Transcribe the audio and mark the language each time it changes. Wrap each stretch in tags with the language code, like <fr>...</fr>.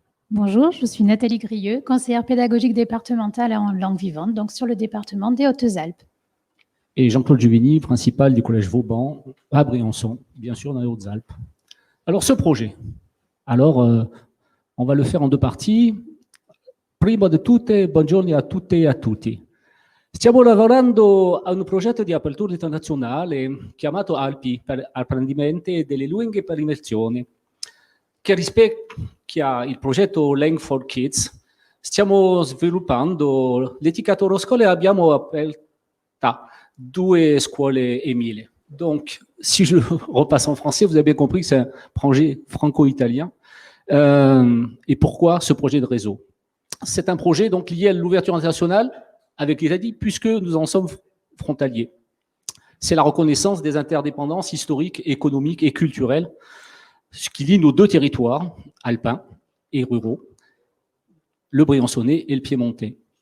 <fr>Bonjour, je suis Nathalie Grieux, conseillère pédagogique départementale en langue vivante, donc sur le département des Hautes-Alpes. Et Jean-Claude Juvigny, principal du collège Vauban à Briançon, bien sûr dans les Hautes-Alpes. Alors ce projet, on va le faire en 2 parties.</fr> <it>Prima di tutte, buongiorno a tutte e a tutti. Stiamo lavorando a un progetto di apertura internazionale chiamato ALPI, per apprendimento delle lingue per immersione, che ha il progetto Lang for Kids. Stiamo sviluppando l'etiquettato scolaire, abbiamo aperta 2 scuole Emile.</it> <fr>Donc, si je repasse en français, vous avez bien compris que c'est un projet franco-italien. Et pourquoi ce projet de réseau? C'est un projet donc lié à l'ouverture internationale avec l'Italie, puisque nous en sommes frontaliers. C'est la reconnaissance des interdépendances historiques, économiques et culturelles, ce qui lie nos 2 territoires, alpins et ruraux, le Briançonnais et le Piémontais.</fr>